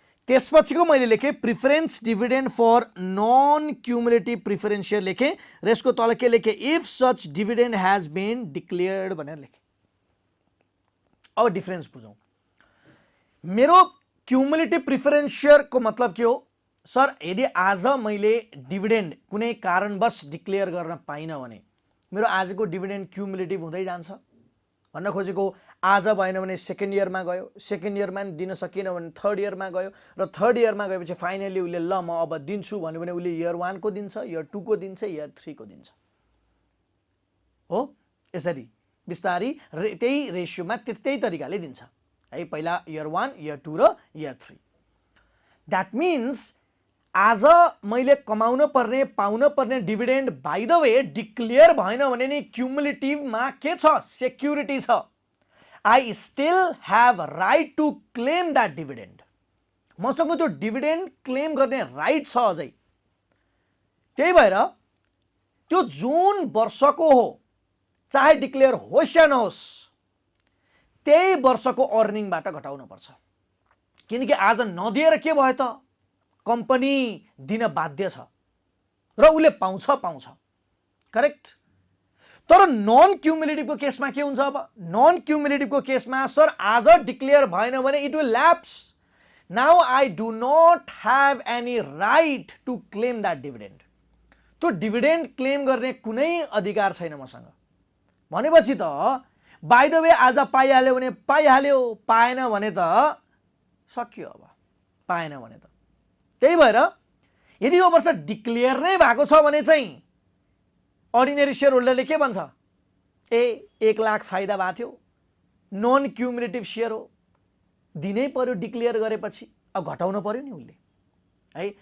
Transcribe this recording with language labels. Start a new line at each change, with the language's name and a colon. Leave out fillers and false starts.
Nepali: त्यसपछिको मैले लेखेँ
English: preference dividend for non cumulative preference share
Nepali: लेखेँ र यसको तल के लेखेँ?
English: if such dividend has been declared
Nepali: भनेर लेखेँ। अब डिफरेन्स बुझौँ। मेरो क्युमुलेटिभ प्रिफरेन्स शेयर को मतलब के हो? सर यदि आज मैले डिभिडेन्ड कुनै कारणवश डिक्लेयर गर्न पाइनँ भने मेरो आजको डिभिडेन्ड क्युमुलेटिभ हुँदै जान्छ भन्न खोजेको। आज भएन भने सेकेन्ड इयरमा गयो, सेकेन्ड इयरमा दिन सकिएन भने थर्ड इयरमा गयो र थर्ड इयरमा गएपछि फाइनली उसले ल म अब दिन्छु भन्यो भने उसले इयर 1 को दिन्छ, इयर 2 को दिन्छ, इयर 3 को दिन्छ। हो यसरी बिस्तारी त्यही रेसियोमा त्यही तरिकाले दिन्छ है। पहिला इयर 1, इयर 2 र इयर 3।
English: that means
Nepali: आज मैले कमाउन पर्ने पाउन पर्ने dividend
English: by the way
Nepali: declare भएन भने नि क्युमुलेटिभमा के छ? सेक्युरिटी छ।
English: I still have right to claim that dividend.
Nepali: मसँग त्यो डिभिडेन्ड क्लेम गर्ने राइट छ अझै। त्यही भएर त्यो जुन वर्षको हो चाहे डिक्लेयर होस् या नहोस् त्यही वर्षको अर्निङबाट घटाउनु पर्छ। किनकि आज नदिएर के भयो त? कम्पनी दिन बाध्य छ र उसले पाउँछ। करेक्ट? तर नन क्युमुलेटिभको केसमा के हुन्छ? अब नन क्युमुलेटिभको केसमा सर आज डिक्लेयर भएन भने
English: It will lapse. Now I do not have any right to claim that dividend.
Nepali: त्यो डिभिडेन्ड क्लेम गर्ने कुनै अधिकार छैन मसँग। भनेपछि त
English: by the way
Nepali: आज पाइहाल्यो भने पाइहाल्यो, पाएन भने त सकियो। अब पाएन भने त त्यही भएर यदि यो वर्ष डिक्लेयर नै भएको छ भने चाहिँ अर्डिनरी शेयर होल्डरले के भन्छ? 1 लाख फाइदा भएको थियो, नन क्युमुलेटिभ शेयर हो, दिनै पर्यो डिक्लेयर गरेपछि। अब घटाउनु पर्यो नि उसले है।